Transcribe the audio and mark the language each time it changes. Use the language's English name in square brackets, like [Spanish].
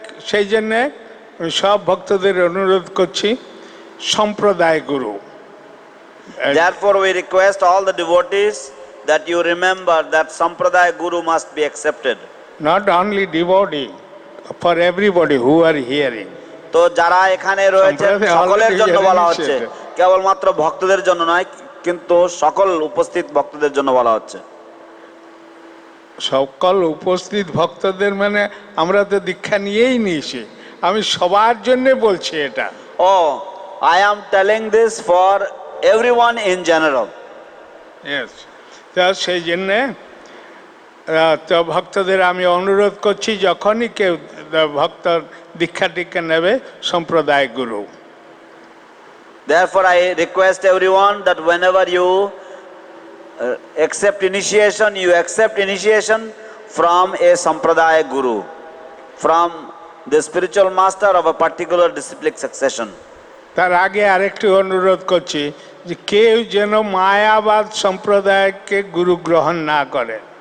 [Bangla] সেই জন্যে সব ভক্তদের অনুরোধ করছি, সম্প্রদায় গুরু। [English] Therefore we request all the devotees that you remember that Sampradaya Guru must be accepted. Not only devotee, for everybody who are hearing. [Bangla] তো যারা এখানে রয়েছে সকলের জন্য বলা হচ্ছে, কেবলমাত্র ভক্তদের জন্য নয়, কিন্তু সকল উপস্থিত ভক্তদের জন্য বলা হচ্ছে। সকল উপস্থিত ভক্তদের মানে আমরা তো দীক্ষা নিয়েই নিয়েছি, আমি সবার জন্য বলছি এটা। [English] Oh, I am telling this for everyone in general. Yes. [Bangla] তো সেই জন্যে তো ভক্তদের আমি অনুরোধ করছি, যখনই কেউ ভক্ত দীক্ষা টিক্ষা নেবে, সম্প্রদায় গুরু। [English] Therefore I request everyone that whenever you accept initiation, you accept initiation from a Sampradaya Guru, from the spiritual master of a particular disciplic succession. [Bangla] তার আগে আরেকটি অনুরোধ করছি যে কেউ যেন মায়াবাদ সম্প্রদায়কে গুরু গ্রহণ না করে।